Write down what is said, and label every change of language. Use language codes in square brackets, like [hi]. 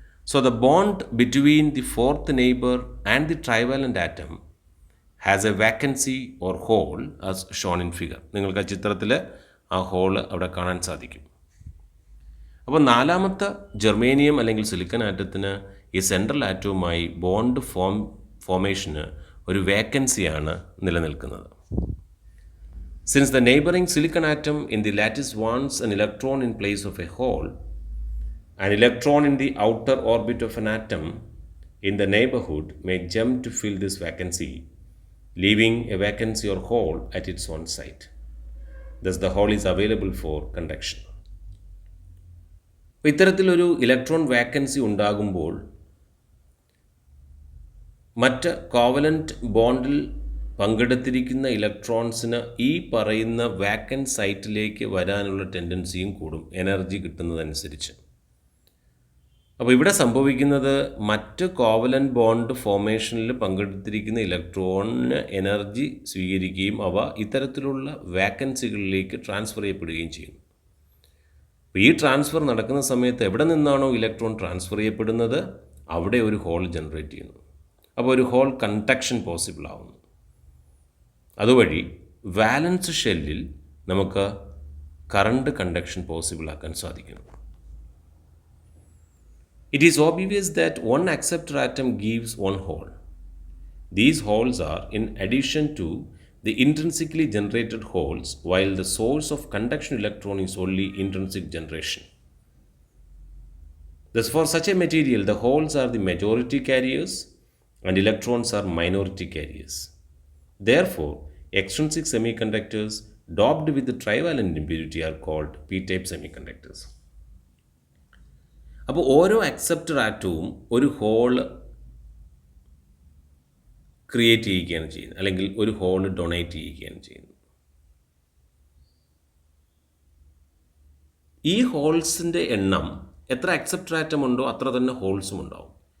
[en] So the bond between the 4th neighbour and the trivalent atom has a vacancy or hole as shown in figure. [ml] നിങ്ങൾക്ക് ആ ചിത്രത്തിൽ ആ hall അവിടെ കാണാൻ സാധിക്കും. അപ്പോൾ 4ാമത്തെ ജെർമേനിയം അല്ലെങ്കിൽ സിലിക്കൺ ആറ്റത്തിന് ഈ സെൻട്രൽ ആറ്റവുമായി ബോണ്ട് ഫോമേഷന് ഒരു വേക്കൻസിയാണ് നിലനിൽക്കുന്നത്. [en] Since the neighbouring silicon atom in the lattice wants an electron in place of a hole, an electron in the outer orbit of an atom in the neighborhood may jump to fill this vacancy, leaving a vacancy or hole at its own site. Thus the hole is available for conduction. [ml] ഇത്തരത്തിലൊരു electron vacancy ഉണ്ടാകുമ്പോൾ മറ്റ് covalent ബോണ്ടിൽ പങ്കെടുത്തിരിക്കുന്ന ഇലക്ട്രോൺസിന് ഈ പറയുന്ന vacant സൈറ്റിലേക്ക് വരാനുള്ള ടെൻഡൻസിയും കൂടും, energy കിട്ടുന്നതനുസരിച്ച്. അപ്പോൾ ഇവിടെ സംഭവിക്കുന്നത് മറ്റ് കോവലൻ്റ് ബോണ്ട് ഫോമേഷനിൽ പങ്കെടുത്തിരിക്കുന്ന ഇലക്ട്രോണിന് എനർജി സ്വീകരിക്കുകയും അവ ഇത്തരത്തിലുള്ള വാക്കൻസികളിലേക്ക് ട്രാൻസ്ഫർ ചെയ്യപ്പെടുകയും ചെയ്യുന്നു. അപ്പോൾ ഈ ട്രാൻസ്ഫർ നടക്കുന്ന സമയത്ത് എവിടെ നിന്നാണോ ഇലക്ട്രോൺ ട്രാൻസ്ഫർ ചെയ്യപ്പെടുന്നത് അവിടെ ഒരു ഹോൾ ജനറേറ്റ് ചെയ്യുന്നു. അപ്പോൾ ഒരു ഹോൾ കണ്ടക്ഷൻ പോസിബിൾ ആവുന്നു. അതുവഴി വാലൻസ് ഷെല്ലിൽ നമുക്ക് കറണ്ട് കണ്ടക്ഷൻ പോസിബിൾ ആക്കാൻ സാധിക്കുന്നു. [en] It is obvious that one acceptor atom gives one hole. These holes are in addition to the intrinsically generated holes, while the source of conduction electron is only intrinsic generation. Thus, for such a material, the holes are the majority carriers and electrons are minority carriers. Therefore, extrinsic semiconductors doped with the trivalent impurity are called p-type semiconductors. [ml] അപ്പോൾ ഓരോ acceptor ആറ്റവും ഒരു hall create ചെയ്യുകയാണ് ചെയ്യുന്നത്, അല്ലെങ്കിൽ ഒരു hall donate ചെയ്യുകയാണ് ചെയ്യുന്നത്. ഈ ഹോൾസിൻ്റെ എണ്ണം എത്ര അക്സെപ്റ്റർ ആറ്റം ഉണ്ടോ അത്ര തന്നെ ഹോൾസും ഉണ്ടാവും.